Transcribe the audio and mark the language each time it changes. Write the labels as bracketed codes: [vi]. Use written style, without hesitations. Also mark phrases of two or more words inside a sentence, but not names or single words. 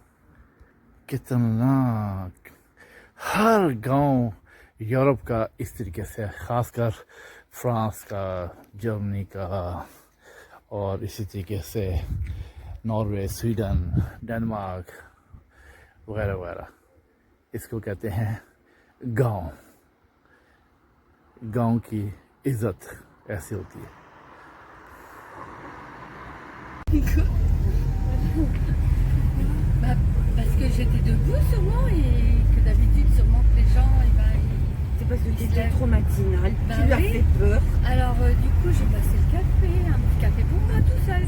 [hi] कितना हर गांव यूरोप का इस तरीके से खासकर फ्रांस का जर्मनी का और इसी तरीके से नॉर्वे स्वीडन डेनमार्क वगैरह वगैरह इसको कहते हैं गांव। गांव की इज्जत ऐसी होती है। [fr] Bah, parce que j'étais debout sûrement et que d'habitude sûrement que les gens C'est parce que tu se étais lèvent. trop matinale, Bah tu lui as oui. fait peur. Alors du coup j'ai passé le café, un petit café pour moi tout seul.